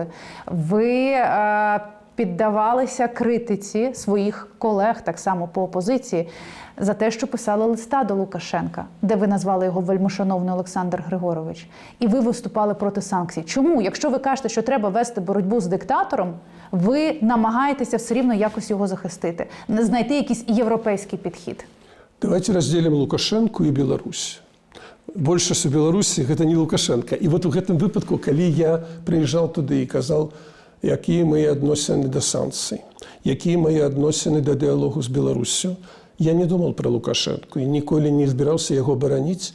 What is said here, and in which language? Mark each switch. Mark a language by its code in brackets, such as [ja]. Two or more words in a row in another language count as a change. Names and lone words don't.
[uk] Ви піддавалися критиці своїх колег, так само по опозиції, за те, що писали листа до Лукашенка, де ви назвали його вельмишановний Олександр Григорович. І ви виступали проти санкцій. Чому? Якщо ви кажете, що треба вести боротьбу з диктатором, ви намагаєтеся все рівно якось його захистити, знайти якийсь європейський підхід. [ru] Давайте разделим [be] Лукашенко і Беларусь. Большасць у Беларусі – гэта не Лукашенко. І вот у гэтым выпадку, калі я прыязджаў туды і казаў, якія мае адносіны да санкцый, якія мае адносіны да дыялогу з Беларуссю, я не думал про Лукашенко і ніколі не збіраўся яго бараніць.